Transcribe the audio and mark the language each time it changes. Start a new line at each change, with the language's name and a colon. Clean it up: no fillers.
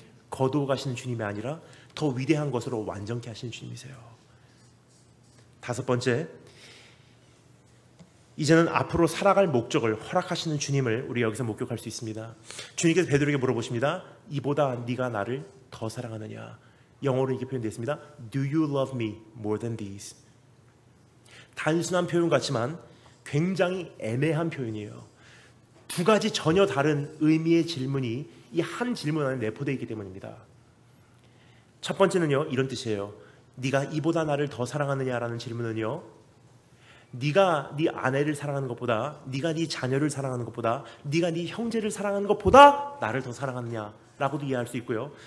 Korean: 거두어 가시는 주님이 아니라 더 위대한 것으로 완전케 하시는 주님이세요. 다섯 번째, 이제는 앞으로 살아갈 목적을 허락하시는 주님을 우리 여기서 목격할 수 있습니다. 주님께서 베드로에게 물어보십니다. 이보다 네가 나를 더 사랑하느냐? 영어로 이렇게 표현되어 있습니다.
English: Do you love me more than these?
Korean: 단순한 표현 같지만 굉장히 애매한 표현이에요. 두 가지 전혀 다른 의미의 질문이 이 한 질문 안에 내포되어 있기 때문입니다. 첫 번째는요, 이런 뜻이에요. 네가 이보다 나를 더 사랑하느냐라는 질문은요, 네가 네 아내를 사랑하는 것보다, 네가 네 자녀를 사랑하는 것보다, 네가 네 형제를 사랑하는 것보다 나를 더 사랑하느냐라고도 이해할 수 있고요.